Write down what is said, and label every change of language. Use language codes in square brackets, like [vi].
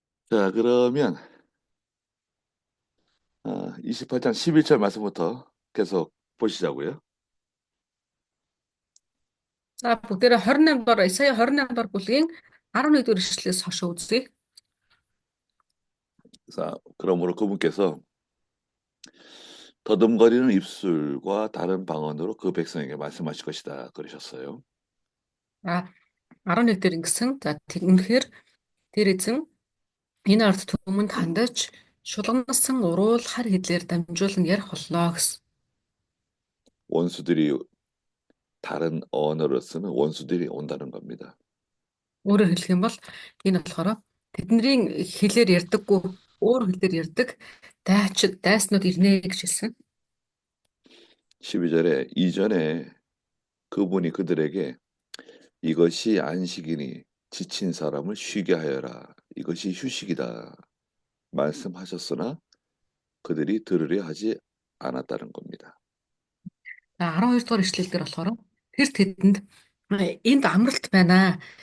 [ko] 자, 그러면 28장 11절 말씀부터 계속 보시자고요. [mn] За бүгдээрээ 28 дугаар Исая 28 дугаар бүлгийн 11 дугаар ишлэлээс хойш үзье. [ko] 자, 그러므로 그분께서 더듬거리는 입술과 다른 방언으로 그 백성에게 말씀하실 것이다 그러셨어요. [mn] А 11 дээр ингэсэн. За үнэхээр тэр эзэн энэ ард түмэнд хандаж шулгансан уруул хар хэдлэр дамжуулан ярих боллоо гэсэн. [ko] 원수들이 다른 언어를 쓰는 원수들이 온다는 겁니다. [mn] Өөрөөр хэлэх юм бол энэ болохоор тэдний хэлээр ярьдаггүй өөр хэлээр ярьдаг дайснууд ирнэ гэж хэлсэн. [ko] 12절에 이전에 그분이 그들에게 이것이 안식이니 지친 사람을 쉬게 하여라. 이것이 휴식이다. 말씀하셨으나 그들이 들으려 하지 않았다는 겁니다. [mn] 12 дугаар ишлэл дээр болохоор тэр тэдэнд энд амралт байна.